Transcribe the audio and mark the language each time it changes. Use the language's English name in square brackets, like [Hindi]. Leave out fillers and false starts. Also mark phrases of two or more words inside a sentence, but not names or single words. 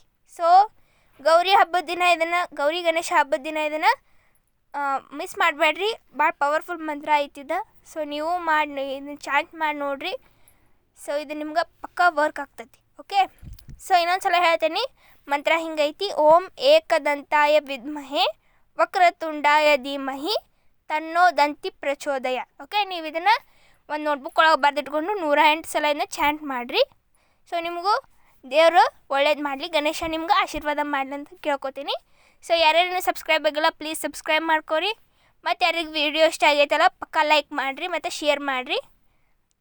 [Kannada] ಸೊ ಗೌರಿ ಗಣೇಶ ಹಬ್ಬದ ದಿನ ಇದನ್ನು ಮಿಸ್ ಮಾಡಬೇಡ್ರಿ. ಭಾಳ ಪವರ್ಫುಲ್ ಮಂತ್ರ ಐತಿದ. ಸೊ ನೀವು ಇದನ್ನು ಚಾಂಟ್ ಮಾಡಿ ನೋಡಿರಿ. ಸೊ ಇದು ನಿಮ್ಗೆ ಪಕ್ಕಾ ವರ್ಕ್ ಆಗ್ತೈತಿ. ಓಕೆ. ಸೊ ಇನ್ನೊಂದು ಸಲ ಹೇಳ್ತೀನಿ. ಮಂತ್ರ ಹಿಂಗೈತಿ: [Sanskrit] ಓಂ ಏಕದಂತಾಯ ವಿದ್ಮಹೇ ವಕ್ರತುಂಡಾಯ ಧೀಮಹಿ ತನ್ನೋ ದಂತಿ ಪ್ರಚೋದಯ. ಓಕೆ. [Kannada] ನೀವು ಇದನ್ನು ಒಂದು ನೋಟ್ಬುಕ್ ಒಳಗೆ ಬರೆದಿಟ್ಕೊಂಡು 108 ಸಲ ಇದನ್ನ ಚಾಂಟ್ ಮಾಡಿರಿ. ಸೊ ನಿಮಗೂ ದೇವರು ಒಳ್ಳೇದು ಮಾಡಲಿ, ಗಣೇಶ ನಿಮ್ಗೆ ಆಶೀರ್ವಾದ ಮಾಡಲಿ ಅಂತ ಕೇಳ್ಕೊತೀನಿ. ಸೊ ಯಾರ್ಯಾರು ಸಬ್ಸ್ಕ್ರೈಬ್ ಆಗಿಲ್ಲ [English] please subscribe [Kannada] ಮಾಡ್ಕೊರಿ. ಮತ್ತು ಯಾರಿಗೆ ವಿಡಿಯೋ ಇಷ್ಟ ಆಗೈತಲ್ಲ ಪಕ್ಕ ಲೈಕ್ ಮಾಡಿರಿ ಮತ್ತು ಶೇರ್ ಮಾಡಿರಿ.